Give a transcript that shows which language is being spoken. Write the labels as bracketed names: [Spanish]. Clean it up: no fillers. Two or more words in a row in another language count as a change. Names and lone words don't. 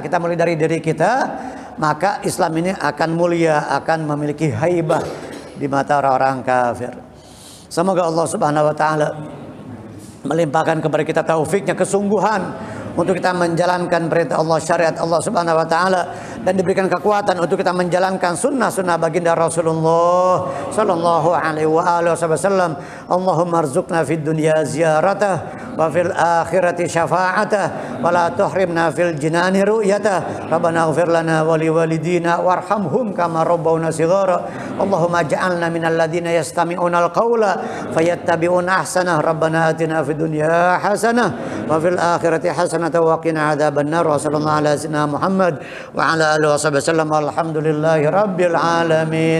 [Indonesian] Kita mulai dari diri kita, maka Islam ini akan mulia, akan memiliki haibah di mata orang-orang kafir. Semoga Allah [Arabic] سبحانه وتعالى [Indonesian] melimpahkan kepada kita taufiknya, kesungguhan untuk kita menjalankan perintah Allah, syariat Allah [Arabic] سبحانه وتعالى, [Indonesian] dan diberikan kekuatan untuk kita menjalankan sunnah-sunnah baginda Rasulullah [Arabic] صلى الله عليه وسلم. اللهم ارزقنا في الدنيا زيارته وفي الآخرة شفاعته ولا تحرمنا في الجنان رؤيته. ربنا اغفر لنا ولوالدينا وارحمهم كما ربونا صغارا. اللهم اجعلنا من الذين يستمعون القول فيتبعون أحسنه. ربنا آتنا في الدنيا حسنة وفي الآخرة حسنة وقنا عذاب النار. وصلى الله على سيدنا محمد وعلى آله وسلم. الحمد لله رب العالمين.